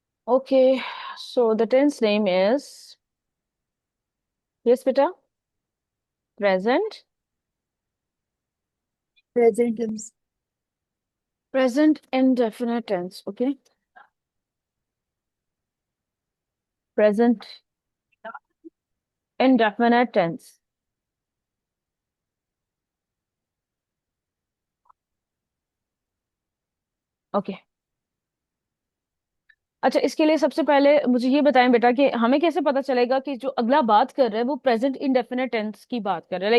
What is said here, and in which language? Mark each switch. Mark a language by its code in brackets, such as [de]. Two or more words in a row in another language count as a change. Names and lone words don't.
[en] Okay, so the tense name is, yes beta, present, Present tense. present indefinite tense. Okay, present indefinite tense. [hi] ओके, अच्छा, इसके लिए सबसे पहले मुझे ये बताएं बेटा कि हमें कैसे पता चलेगा कि जो अगला बात कर रहा है वो [en] present indefinite tense [hi] की बात कर रहा है।